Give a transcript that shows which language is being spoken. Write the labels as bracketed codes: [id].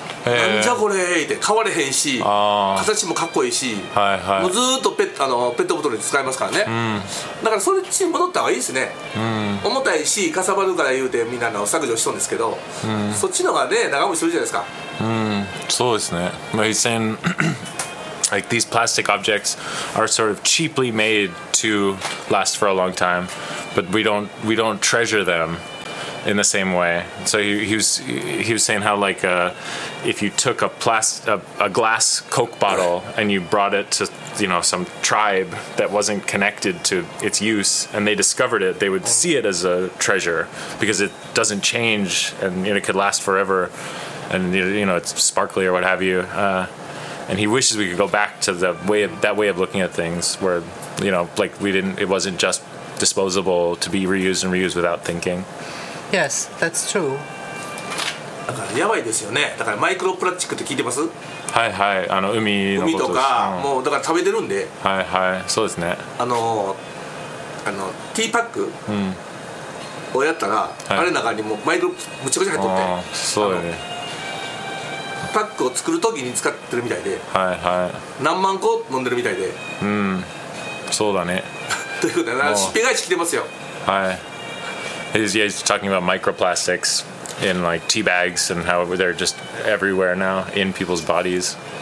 [ja] なんじゃこれって買われへんし、形もかっこいいし、はいはい、もうずっとペットボトルに使いますからね、うん、だからそっちに戻った方がいいですね、うん、重たいしかさばるから言うてみんなの削除しとるんですけど、うん、そっちの方がね長持ちするじゃないですか、うん、そうですね。まあ、一線 [en] like these plastic objects are sort of cheaply made to last for a long time, but we don't treasure them in the same way. So he was saying how like if you took a glass Coke bottle and you brought it to, you know, some tribe that wasn't connected to its use and they discovered it, they would see it as a treasure because it doesn't change and, you know, it could last forever and, you know, it's sparkly or what have you. And he wishes we could go back to that way of looking at things where, you know, like it wasn't just disposable to be reused and reused without thinking. Yes, that's true. [ja] だからやばいですよね。だからマイクロプラスチックって聞いてます？はいはい、あの海のこと。海とか、もうだから食べてるんで。はいはい、そうですね。あのティーパックをやったら、うん、あれの中にもマイクロむちゃくちゃ入っとって。そうだね。パックを作るときに使ってるみたいで。はいはい。何万個飲んでるみたいで。うん、そうだね。ということで、しっぺ返し来てますよ。はい。 [en] He's talking about microplastics in like tea bags and how they're just everywhere now in people's bodies.